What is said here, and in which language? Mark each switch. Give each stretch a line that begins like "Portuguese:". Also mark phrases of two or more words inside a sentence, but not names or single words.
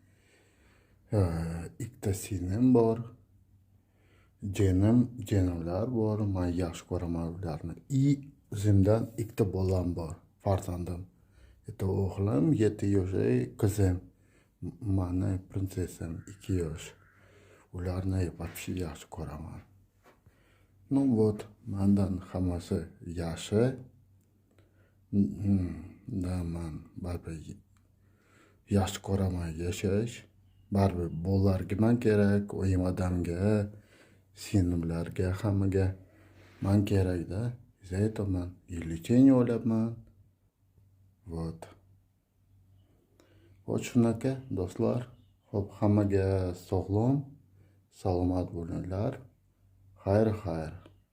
Uzbek: Ikkita singlim bor, jiyanimlar bor, man yaxshi ko'raman ularni. O'zimdan ikkita bolam bor, farzandim. Bitta o'g'lim 7 yoshli, qizim, mani prinsessam 2 yosh. Ularni вообще yaxshi ko'raman.
Russian: Ну вот,
Uzbek: mandan hammasi yaxshi. Da man baribir yaxshi ko'raman yashash. Baribir bolalarga man kerak, oyim odamga, singlimlarga, hammaga man kerak-da.
Russian: Из-за этого
Uzbek: man лечение olyapman. Вот. Вот shunaqa do'stlar. Xo'p, hammaga sog'lom, salomat bo'linglar. Xayr.